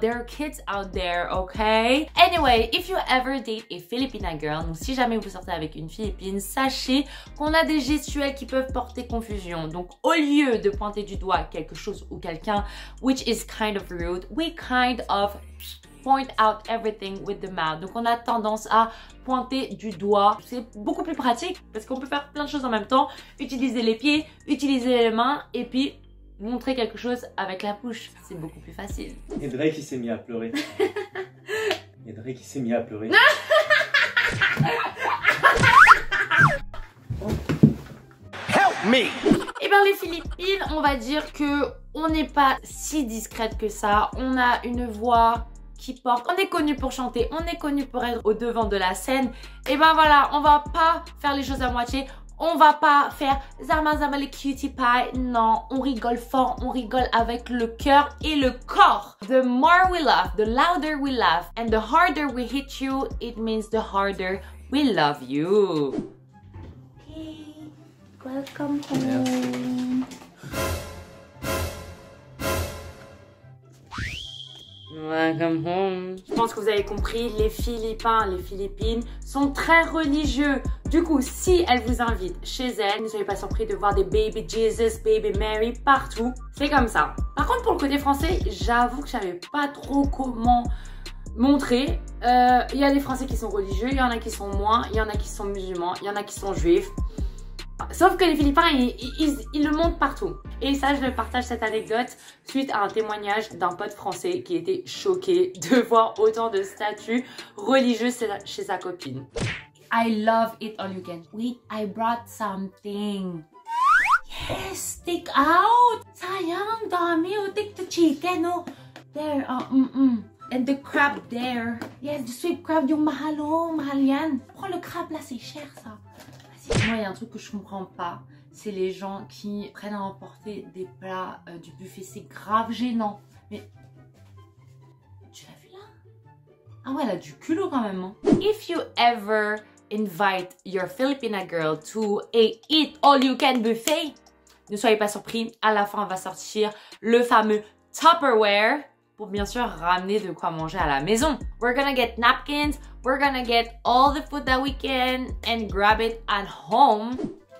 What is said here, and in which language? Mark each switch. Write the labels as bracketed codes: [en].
[en] There are kids out there, okay? Anyway, if you ever date a Filipina girl, [fr] donc si jamais vous sortez avec une Philippine, sachez qu'on a des gestuels qui peuvent porter confusion. Donc au lieu de pointer du doigt quelque chose ou quelqu'un, [en] which is kind of rude, we kind of point out everything with the mouth. [fr] Donc on a tendance à pointer du doigt. C'est beaucoup plus pratique parce qu'on peut faire plein de choses en même temps. Utiliser les pieds, utiliser les mains et puis montrer quelque chose avec la bouche. C'est beaucoup plus facile. Et Drake il s'est mis à pleurer. Et Drake il s'est mis à pleurer. [en] Help me! [fr] Eh bien les Philippines, on va dire que on n'est pas si discrète que ça. On a une voix qui porte. On est connu pour chanter, on est connu pour être au devant de la scène. Et ben voilà, on va pas faire les choses à moitié. On va pas faire Zama Zama les cutie pie. Non, on rigole fort, on rigole avec le cœur et le corps. [en] The more we laugh, the louder we laugh. And the harder we hit you, it means the harder we love you. Okay, welcome home. Welcome home. [fr] Je pense que vous avez compris, les Philippins, les Philippines sont très religieux. Du coup, si elles vous invitent chez elles, ne soyez pas surpris de voir des Baby Jesus, Baby Mary partout. C'est comme ça. Par contre, pour le côté français, j'avoue que je savais pas trop comment montrer. Il y a des Français qui sont religieux, il y en a qui sont moins, il y en a qui sont musulmans, il y en a qui sont juifs. Sauf que les Philippins, ils le montrent partout. Et ça, je le partage cette anecdote suite à un témoignage d'un pote français qui était choqué de voir autant de statues religieuses chez sa copine. [en] I love it all you can. Wait, I brought something. Yes, take out. [tl] Sayang, dami. [en] Oh, take the chicken, oh. There, And the crab there. Yes, the sweet crab, [tl] yung mahal, [en] oh. [tl] Mahal yan. [fr] Prends le crabe, là, c'est cher, ça. Moi, il y a un truc que je comprends pas. C'est les gens qui prennent à emporter des plats du buffet. C'est grave gênant. Mais... Tu l'as vu, là? Ah ouais, elle a du culot, quand même. Hein. [en] If you ever invite your Filipina girl to a eat all you can buffet, [fr] ne soyez pas surpris, à la fin on va sortir le fameux Tupperware pour bien sûr ramener de quoi manger à la maison. [en] We're gonna get napkins, we're gonna get all the food that we can and grab it at home.